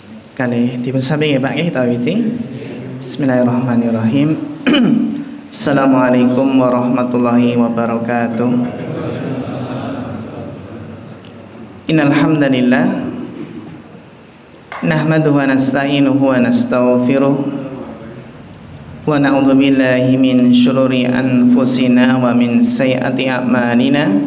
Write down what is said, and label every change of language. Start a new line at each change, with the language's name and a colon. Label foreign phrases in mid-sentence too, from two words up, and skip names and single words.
Javanese: Kali dipun-sami nggih Pak nggih kita wiwiti.
Arabic: بسم الله الرحمن الرحيم السلام عليكم ورحمة الله وبركاته. إن الحمد لله نحمده ونستعينه ونستغفره ونعوذ بالله من شرور أنفسنا ومن سيئات أعمالنا.